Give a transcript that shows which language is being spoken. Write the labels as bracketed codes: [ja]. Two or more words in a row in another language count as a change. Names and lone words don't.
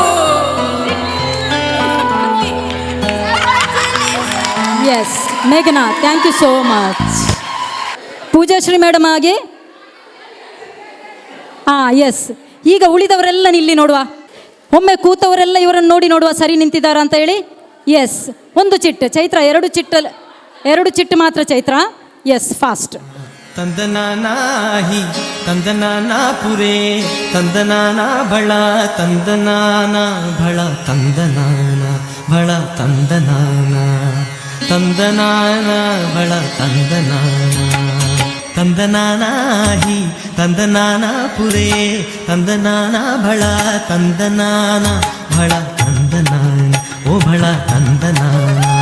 [kn] ಎಸ್ ಮೇಘನಾ, [en] thank you so much. [kn] ಪೂಜಾಶ್ರೀ ಮೇಡಮ್ ಆಗಿ ಎಸ್. ಈಗ ಉಳಿದವರೆಲ್ಲ ನಿಲ್ಲಿ ನೋಡುವ, ಒಮ್ಮೆ ಕೂತವರೆಲ್ಲ ಇವರನ್ನು ನೋಡಿ ನೋಡುವ ಸರಿ ನಿಂತಿದ್ದಾರಾ ಅಂತ ಹೇಳಿ. ಎಸ್, ಒಂದು ಚಿಟ್ಟು ಚೈತ್ರ, ಎರಡು ಚಿಟ್ಟು ಮಾತ್ರ ಚೈತ್ರ. ಎಸ್, ಫಾಸ್ಟ್. ತಂದನಾನಾಹಿ ತಂದನಾನಾ ಪುರೇ ತಂದನಾನ ಬಳ ತಂದನಾನ ಬಳ ತಂದನಾನ ಬಳ ತಂದನಾನ ತಂದನಾನ ಬಳ ತಂದನಾನ ತಂದನಾನಾಹಿ ತಂದನಾನ ಪುರೇ ತಂದನಾನ ಬಳ ತಂದನಾನ ಬಳ ತಂದನಾನ ಓ ಬಳ ತಂದನಾನ